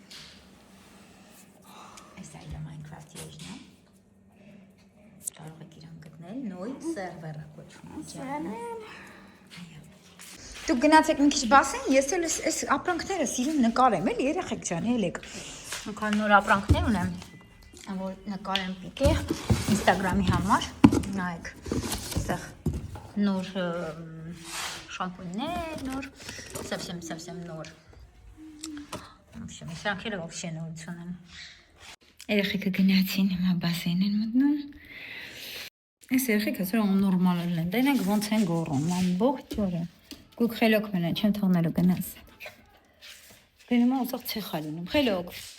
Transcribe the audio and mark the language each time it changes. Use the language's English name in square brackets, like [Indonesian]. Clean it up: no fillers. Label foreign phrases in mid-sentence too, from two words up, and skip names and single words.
[Armenian] Այս այլը Minecraft եջն է։ Կարող եք իրան գտնել, նոյ սերվերը կոչվում է։ Դուք գնացեք մի քիչ բասեն, ես էլ այս ապրանքները սիրում նկարեմ, էլի երեխեք ջան, ելեք։ Նկան նոր ապրանքներ ունեմ, որ նկարեմ պիտի Instagram-ի համար, նայեք, այստեղ նոր շամպուններ, նոր, [Russian] совсем նոր։ В общем, [Armenian] սրանք էլ вообще նորություն են։ Երեխեքը գնացին, հիմա բասեին են մտնում։ Այս երեխեքը սրանք նորմալ են, դենակ ոնց են գոռում, ամբողջ օրը։ Գուք խելոք մնա, չեմ թողնելու գնաս։ Գնում եմ ուզող ցեխա լինում, խելոք։